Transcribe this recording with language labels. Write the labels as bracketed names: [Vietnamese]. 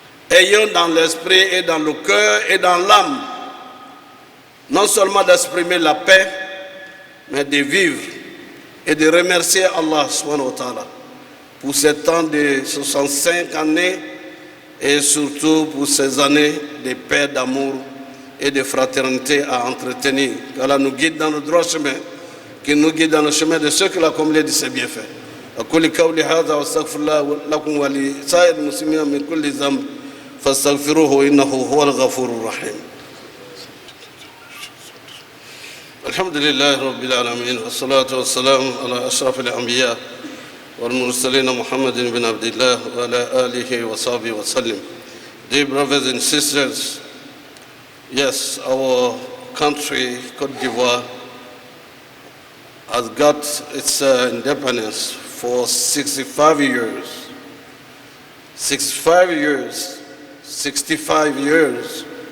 [French] Ayons dans l'esprit et dans le cœur et dans l'âme, non seulement d'exprimer la paix, mais de vivre et de remercier Allah subhanahu wa ta'ala pour ces temps de 65 années et surtout pour ces années de paix, d'amour et de fraternité à entretenir. Qu'Allah nous guide dans le droit chemin, qu'il nous guide dans le chemin de ceux qui l'ont comblé de ses bienfaits. [Arabic] أقول قولي هذا واستغفر الله لكم ولسائر المسلمين من كل ذنب فاستغفروه إنه هو الغفور الرحيم. الحمد لله رب العالمين والصلاة والسلام على أشرف الأنبياء والمرسلين محمد بن عبد الله وعلى آله وصحبه وسلم. [English] Dear brothers and sisters, yes, our country, Côte d'Ivoire, has got its independence for 65 years. 65 years, 65 years.